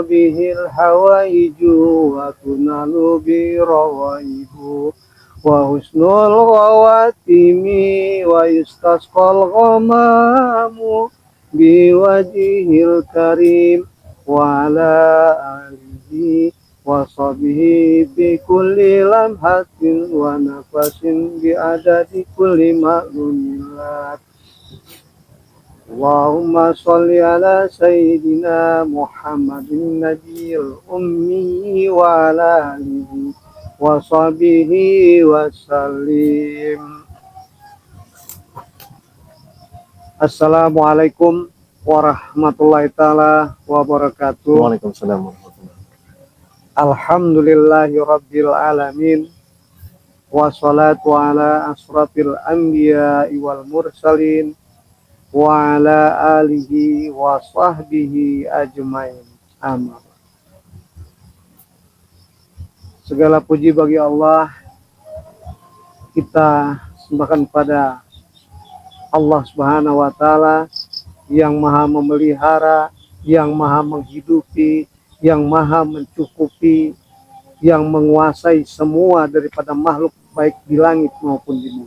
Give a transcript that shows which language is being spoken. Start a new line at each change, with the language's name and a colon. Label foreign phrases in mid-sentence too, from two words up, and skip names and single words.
Arabic: به الحوائج وتنال به الرغائب وحسن الخواتم ويستسقى الغمام بوجه الكريم وعلى آله وصحبه بكل لمحة ونفس بعدد كل معلوم لك. اللهم صل على سيدنا محمد النبي الأمي وعلى آله وصحبه وسلم. السلام عليكم ورحمة الله تعالى وبركاته. وعليكم السلام ورحمة الله وبركاته. الحمد لله رب العالمين والصلاة على أشرف الأنبياء والمرسلين وعلى آله وصحبه أجمعين.
Indonesian: Amin. Segala puji bagi Allah. Kita sembahkan pada Allah
Arabic: سبحانه وتعالى
Indonesian: yang maha memelihara, yang maha menghidupi, yang maha mencukupi, yang menguasai semua daripada makhluk baik di langit maupun di bumi.